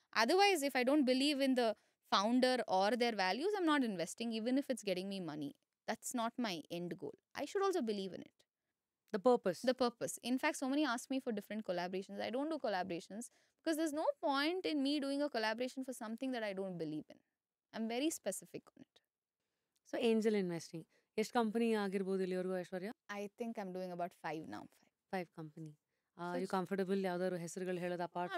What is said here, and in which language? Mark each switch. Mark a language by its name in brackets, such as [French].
[English] Otherwise, if I don't believe in the founder or their values, I'm not investing, even if it's getting me money. That's not my end goal. I should also believe in it. The purpose. The purpose. In fact, so many ask me for different collaborations. I don't do collaborations because there's no point in me doing a collaboration for something that I don't believe in. I'm very specific on it. So angel investing. [Kannada] ಎಷ್ಟು company ಆಗಿರ್ಬೋದು ಇಲ್ಲಿವರೆಗೂ ಐಶ್ವರ್ಯ? [English] I think I'm doing about 5 now. [Kannada] 5 company. [English] You comfortable [Kannada] ಯಾವ್ದಾದ್ರು ಹೆಸರುಗಳು ಹೇಳೋದು [English] apart from